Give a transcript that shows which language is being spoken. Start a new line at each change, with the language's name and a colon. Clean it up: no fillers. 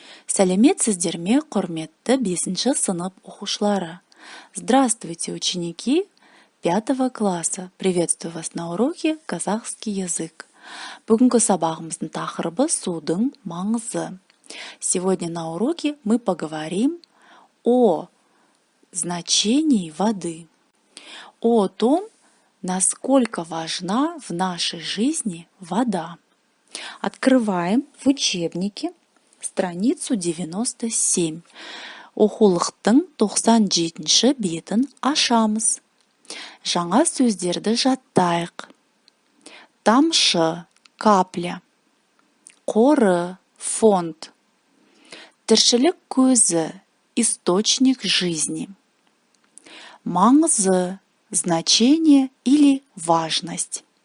Kazakh: Сәлеметсіздер ме, құрметті 5-ші сынып оқушылары?
Russian: Здравствуйте, ученики 5 класса. Приветствую вас на уроке казахский язык.
Kazakh: Бүгінгі сабағымыздың тақырыбы судың маңызы.
Russian: Сегодня на уроке мы поговорим о значении воды, о том, насколько важна в нашей жизни вода. Открываем в учебнике страницу 97.
Kazakh: Оқулықтың 97-ші бетін ашамыз. Жаңа сөздерді жаттайық. Тамшы,
Russian: капля.
Kazakh: Қоры,
Russian: фонд.
Kazakh: Тіршілік көзі,
Russian: источник жизни.
Kazakh: Маңызы,
Russian: значение или важность.